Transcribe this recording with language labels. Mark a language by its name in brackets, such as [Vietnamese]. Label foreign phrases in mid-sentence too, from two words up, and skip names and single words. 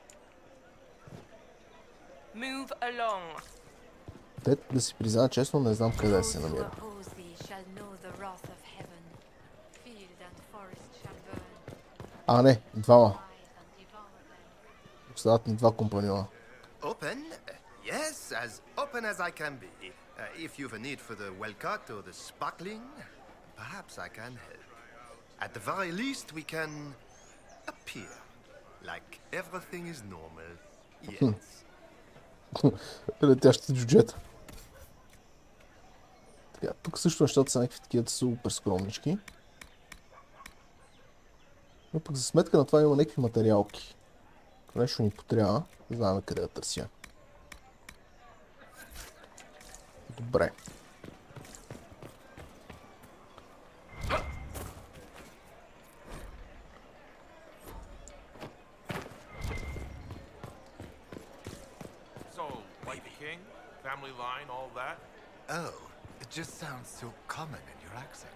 [Bulgarian] Те, да си призная честно, не знам къде се намира. А, не, двама. Остават ни два компаньона. [English] Open? Yes, as open as I can be. If you've a need for the well-cut or the sparkling, perhaps I can help. At the very least, we can appear like everything is normal. Yes. [Bulgarian] Летящите джуджета. Така, тук също нещата са някакви такива супер скромнички. Но пък за сметка на това има някакви материалки. Ако нещо ни потрябва, знаем къде да търся. Добре. [English] Family line, all that? Oh, it just sounds so common in your accent.